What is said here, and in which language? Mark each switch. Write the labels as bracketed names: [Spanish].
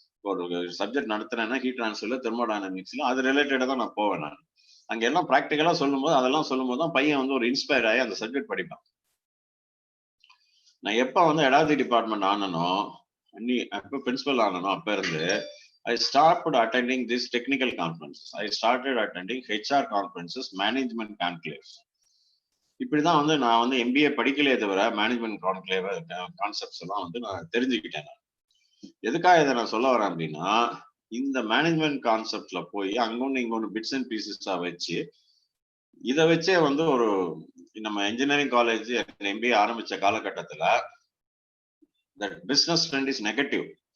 [Tamil] ஒரு subject நடத்துறேன்னா heat ட்ரான்ஸ்ஃபர்ல தெர்மோடைனமிக்ஸ்ல அது ரிலேட்டடா தான் நான் போவேன். நான் அங்க எல்லாம் ப்ராக்டிக்கலா சொல்லும்போது அதெல்லாம் சொல்லும்போது தான் பையன் வந்து ஒரு இன்ஸ்பயர் ஆகி அந்த சப்ஜெக்ட் படிப்பான். நான் எப்ப வந்து எடாதி டிபார்ட்மெண்ட் ஆனனோ, எப்ப பிரின்சிபல் ஆனனோ அப்ப இருந்து [English] I started attending these technical conferences. I started attending HR conferences, management conclaves. [Tamil] இப்படிதான் வந்து நான் வந்து MBA படிக்கலையே தவிர மேனேஜ்மெண்ட் கான்க்ளேவ் கான்செப்ட்ஸ் எல்லாம் வந்து நான் தெரிஞ்சுக்கிட்டேன். எதுக்காக இதை நான் சொல்ல வரேன் அப்படின்னா, இந்த மேனேஜ்மெண்ட் கான்செப்ட்ல போய் அங்கொன்னு இங்கொன்னு பிட்ஸ் அண்ட் பீசஸா வச்சு இதை வச்சே வந்து ஒரு நம்ம இன்ஜினியரிங் காலேஜ் MBA ஆரம்பிச்ச காலகட்டத்துல [English] That business trend is negative.